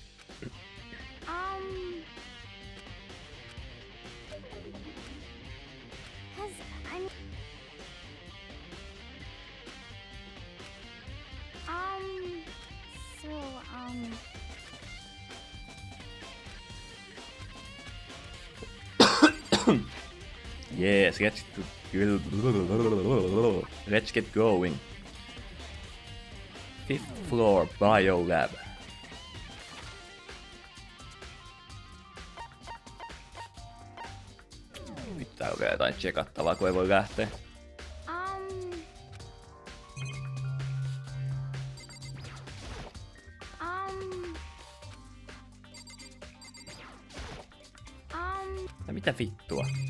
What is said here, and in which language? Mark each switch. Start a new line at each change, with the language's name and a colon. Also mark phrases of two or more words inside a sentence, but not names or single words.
English: um, has I'm so Yes, let's get going. 5th floor biolab.
Finnish: Pitää vielä jotain tsekattavaa, kun ei voi lähteä. Ja mitä vittua?